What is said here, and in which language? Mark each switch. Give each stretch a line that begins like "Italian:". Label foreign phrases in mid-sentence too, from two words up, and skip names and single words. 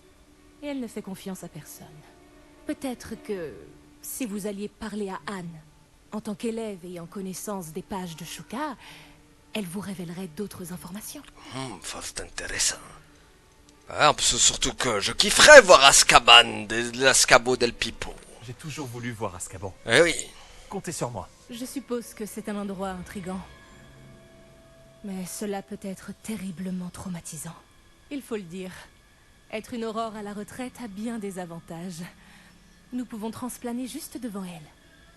French: Et elle ne fait confiance à personne. Peut-être que si vous alliez parler à Anne, en tant qu'élève ayant connaissance des pages de Shuka, elle vous révélerait d'autres informations. ça c'est intéressant. En plus, surtout que je kifferais voir Azkaban, de l'Azkabo del Pipo. J'ai toujours voulu voir Azkaban. Eh oui. Comptez sur moi. Je suppose que c'est un endroit intrigant. Mais cela peut être terriblement traumatisant. Il faut le dire. Être une aurore à la retraite a bien des avantages. Nous pouvons transplaner juste devant elle.